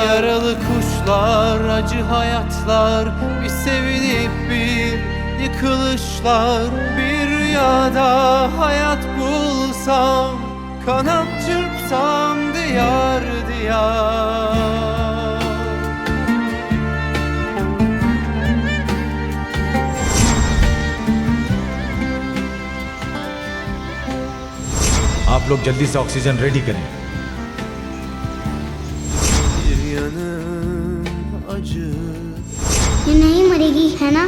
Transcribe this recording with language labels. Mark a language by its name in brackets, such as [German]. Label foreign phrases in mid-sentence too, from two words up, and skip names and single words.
[Turkish] Yaralı kuşlar, acı hayatlar, bir sevinip bir yıkılışlar. Bir rüyada hayat bulsam, kanat çırpsam diyar diyar. [Hindi] आप लोग जल्दी से [English] oxygen ready [Hindi] करें। ये नहीं मरेगी है ना?